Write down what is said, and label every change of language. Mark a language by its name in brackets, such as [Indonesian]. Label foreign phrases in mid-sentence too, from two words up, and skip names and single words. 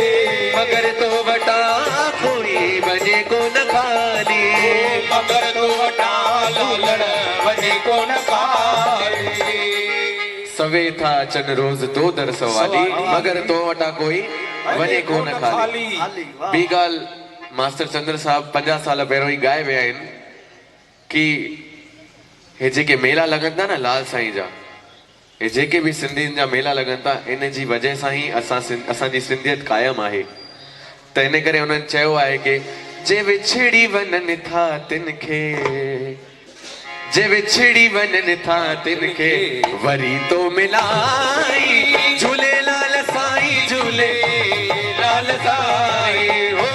[Sindhi] मगर तो वटा कोई बने को न खाली मगर तो वटा लालण वजी को न खाली सवे था चन रोज दो दर सवाली मगर तो वटा कोई वने को न खाली हाली वाह ॿी ॻाल्हि मास्टर चंद्र साहब 50 साल पहिरियों ई गाए विया आहिनि कि हे जेके मेला लॻनि था न लाल साईं जा हे जेके बि सिंधियुनि जा मेला लॻनि था इन जी वजह सां ई असांजी सिंधियत क़ाइमु आहे त इन करे हुननि चयो आहे कि जे विछड़ी वञनि था तिन खे जे विछड़ी वञनि था तिन खे वरी तो मिलाई झूलेलाल साईं झूले लाल साईं हो